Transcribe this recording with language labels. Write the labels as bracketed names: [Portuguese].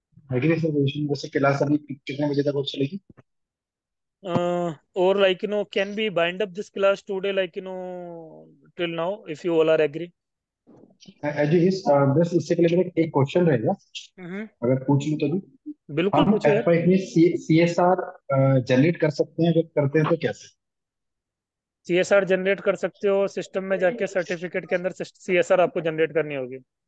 [Hindi] Agree sir वैसे class अभी कितने बजे तक और चलेगी [English] or like, can we bind up this class today, like, till now, if you all are agree? [Hindi] As is बस इससे पहले मेरा एक क्वेश्चन रहेगा हम्म. अगर पूछ लूं तो भी बिल्कुल हम पूछो यार. F5 में CSR जनरेट कर सकते हैं अगर करते हैं तो कैसे CSR जनरेट कर सकते हो, सिस्टम में जाके सर्टिफिकेट के अंदर CSR आपको जनरेट करनी होगी.